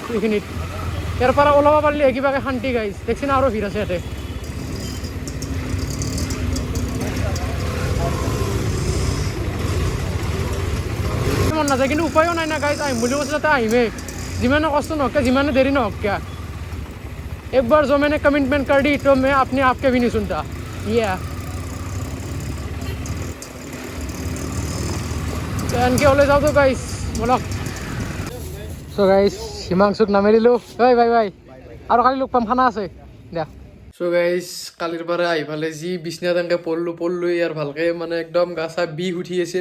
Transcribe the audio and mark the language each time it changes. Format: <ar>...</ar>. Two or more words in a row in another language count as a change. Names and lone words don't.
<as>এইখিনিত ইয়াৰ পৰা ওলাব পাৰিলে কিবাকৈ শান্তি গাইজ,</as> <bn>দেখছি না</bn> <as>আৰু ভিৰ আছে ইয়াতে। মন নাযায় কিন্তু উপায়ো নাই না গাইজ, আহিম বুলি কৈছে তাতে আহিমেই, যিমানে কষ্ট নহওক কিয়, যিমানে দেৰি নহওক কিয়।</as> <hi>एक बार जो मैंने कमिटमेंट कर दी तो मैं अपने आप के भी नहीं सुनता।</hi> <as>ये এনকে ওলাই যাওঁ তো গাইজ বলক। চ' গাইজ হিমাংশুক নামি দিলোঁ, ঐ</as> <en>bye bye,</en> <as>আৰু কালি লগ পাম, খানা আছে দিয়া। চ' গাইজ কালিৰ পৰা আহি পালে যি বিচনাত এনেকৈ পঢ়লোঁ ইয়াৰ ভালকৈ মানে একদম গা চা বিষ উঠি আছিল।</as>